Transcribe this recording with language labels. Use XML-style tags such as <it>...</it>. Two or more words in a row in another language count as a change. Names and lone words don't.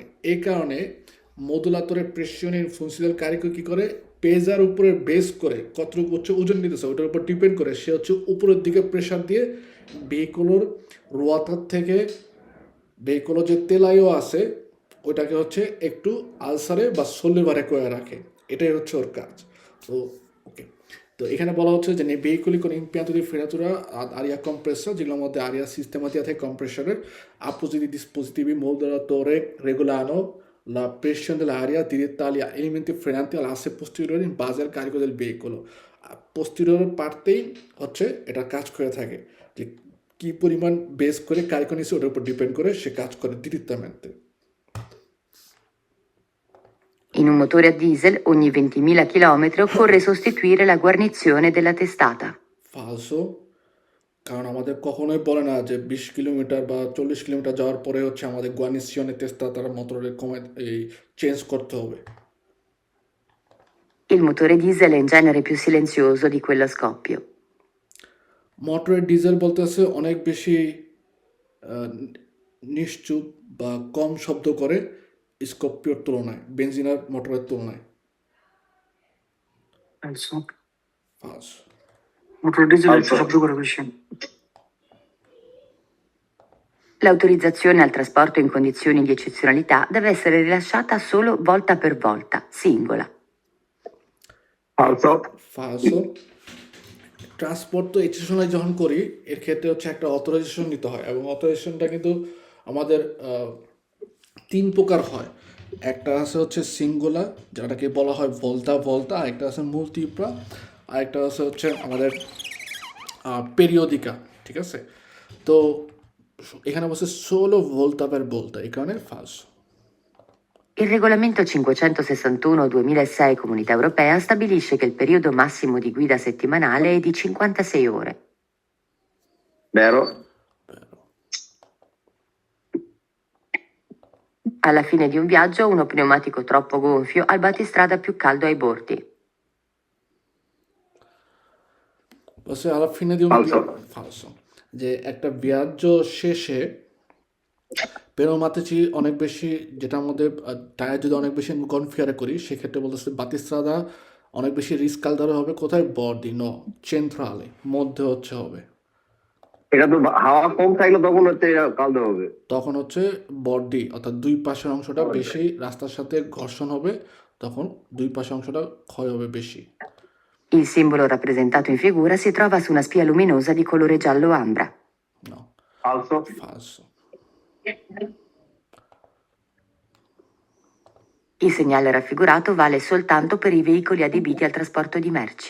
<bn>এই কারণে মডুলাটরের প্রেশনের ফুনসিয়াল কারিকো কী করে, পেজার উপরে বেস করে কতটুকু হচ্ছে ওজন নিতেছে ওইটার উপর ডিপেন্ড করে সে হচ্ছে উপরের দিকে প্রেশার দিয়ে ভেহিকলের রোয়াতার থেকে ভেহিকলের যে তেলায়ও আছে ওইটাকে হচ্ছে একটু আলসারে বা সোলেভারে করে রাখে, এটাই হচ্ছে ওর কাজ। তো ওকে, তো এখানে বলা হচ্ছে যে</bn> <it>nei veicoli con impianto di frenatura ad aria compressa,</it> <bn>যেগুলোর মধ্যে</bn> <it>aria sistematica</it> <bn>থাকে কম্প্রেসরের,</bn> <it>appositi dispositivi modulatore regolano la pressione dell'aria diretta agli elementi frenanti all'asse posteriore in base al carico del veicolo.</it> <bn>posterior পার্টেই হচ্ছে এটা কাজ করে থাকে, যে কী পরিমাণ বেস করে কারিকো নিচ্ছে ওটার উপর ডিপেন্ড করে সে কাজ করে direttamente.</bn> <it>In un motore a diesel ogni 20.000 km occorre sostituire la guarnizione della testata.</it> <bn>ফালসো, কারণ আমাদের কখনোই বলে না যে 20 কিলোমিটার বা 40 কিলোমিটার যাওয়ার পরে হচ্ছে আমাদের গুয়ানিসিয়নের তেস্তাতার মোটরের চেঞ্জ করতে হবে।</bn> <it>Il motore diesel è in genere più silenzioso di quello a scoppio.</it> <bn>মোটরের ডিজেল বলতেছে অনেক বেশি নিশ্চুপ বা কম শব্দ করে স্কপিওর তুলনায়, বেনজিনার মোটরের তুলনায়।</bn> <it>Falso. ফালস। Motore diesel Falso.</it> <bn>শব্দ করে বেশি।</bn> <it>L'autorizzazione al trasporto in condizioni di eccezionalità deve essere rilasciata solo volta per volta, singola. Falso.</it> <bn>ফালসো, ট্রান্সপোর্ট তো স্টেশনে যখন করি এর ক্ষেত্রে হচ্ছে একটা অথরাইজেশন নিতে হয় এবং অথরাইজেশনটা কিন্তু আমাদের 3 প্রকার হয়। একটা আছে হচ্ছে সিঙ্গুলার, যেটাকে বলা হয়</bn> <it>volta volta,</it> <bn>আরেকটা আছে মুলটিপ্রা, আরেকটা আছে হচ্ছে আমাদের পেরিওদিকা, ঠিক আছে? তো এখানে বলছে</bn> <it>solo volta per volta,</it> <bn>এই কারণে falso.</bn> <it>Il regolamento 561/2006 Comunità Europea stabilisce che il periodo massimo di guida settimanale è di 56 ore. Vero? Alla fine di un viaggio, uno pneumatico troppo gonfio ha il battistrada più caldo ai bordi. বলছে alla fine di un Falso. falso,</it> <bn>যে একটা বিয়াজ্য শেষে পেনোমাতিচি অনেক বেশি, যেটার মধ্যে টায়ার যদি অনেক বেশি কনফিগারে করি সেক্ষেত্রে বলতেছে বাতিস্ত্রাদা অনেক বেশি রিস্কালদার হবে কোথায়, বর্দি ন চেন্ট্রালে মধ্যে হচ্ছে হবে, এটা তো হাওয়া কম থাকলে তখন হচ্ছে কালদে হবে। তখন হচ্ছে বর্দি অর্থাৎ দুই পাশের অংশটা বেশি রাস্তার সাথে ঘর্ষণ হবে, তখন দুই পাশের অংশটা ক্ষয় হবে বেশি।</bn> <it>Il simbolo rappresentato in figura si trova su una spia luminosa di colore giallo ambra. No, ফালসো। falso. Il segnale raffigurato vale soltanto per i veicoli adibiti al trasporto di merci.</it>